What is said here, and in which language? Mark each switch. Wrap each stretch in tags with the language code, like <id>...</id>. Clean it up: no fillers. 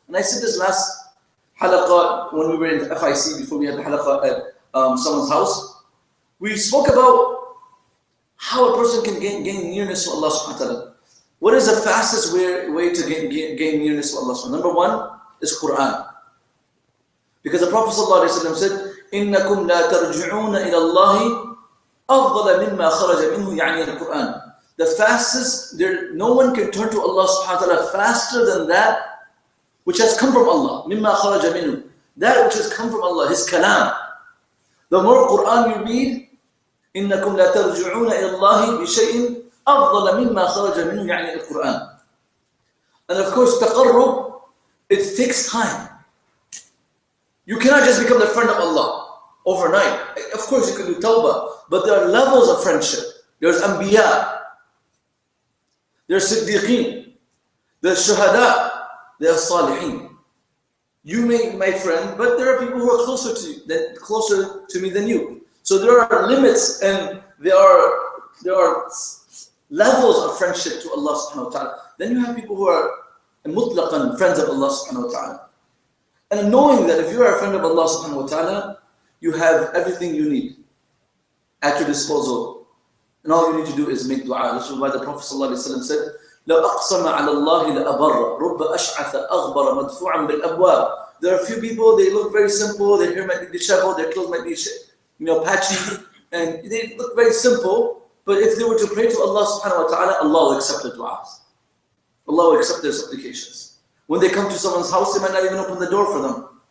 <en>And I said this last Halaqa when we were in the FIC, before we had the Halaqa at someone's house. We spoke about how a person can gain nearness to Allah subhanahu wa ta'ala. What is the fastest way to gain nearness to Allah subhanahu wa ta'ala? Number one is Quran. Because the Prophet ﷺ said,</en> <ar>إِنَّكُمْ لَا تَرْجِعُونَ إِلَى اللَّهِ أَفْضَلَ مِمَّا خَرَجَ مِنْهُ يعني القرآن.</ar> <en>The fastest, no one can turn to Allah subhanahu wa ta'ala faster than that which has come from Allah.</en> <ar>مِمَّا خَرَجَ مِنْهُ.</ar> <en>That which has come from Allah, His kalam. The more Quran you read,</en> <ar>إِنَّكُمْ لَا تَرْجِعُونَ إِلَى اللَّهِ بِشَيْءٍ أَفْضَلَ مِمَّا خَرَجَ مِنْهُ يعني القرآن.</ar> <en>And of course, taqarrub, it takes time. You cannot just become the friend of Allah overnight. Of course, you can do tawbah, but there are levels of friendship. There's anbiya, there's siddiqeen, there's shuhada, there's salihin. You may be my friend, but there are people who are closer to me than you. So there are limits, and there are levels of friendship to Allah subhanahu wa ta'ala. Then you have people who are mutlaqan friends of Allah subhanahu wa ta'ala. And knowing that if you are a friend of Allah subhanahu wa ta'ala, you have everything you need at your disposal. And all you need to do is make dua. This is why the Prophet ﷺ said,</en> <ar>لَوْ أَقْسَمَ عَلَى اللَّهِ لَأَبَرَّ رُبَّ أَشْعَثَ أَغْبَرَ مَدْفُوعًا بِالْأَبْوَابِ.</ar> <en>There are a few people, they look very simple, their hair might be disheveled, their clothes might be patchy, and they look very simple, but if they were to pray to Allah subhanahu wa ta'ala, Allah will accept their du'as. Allah will accept their supplications. When they come to someone's house, they might not even open the door for them.</en>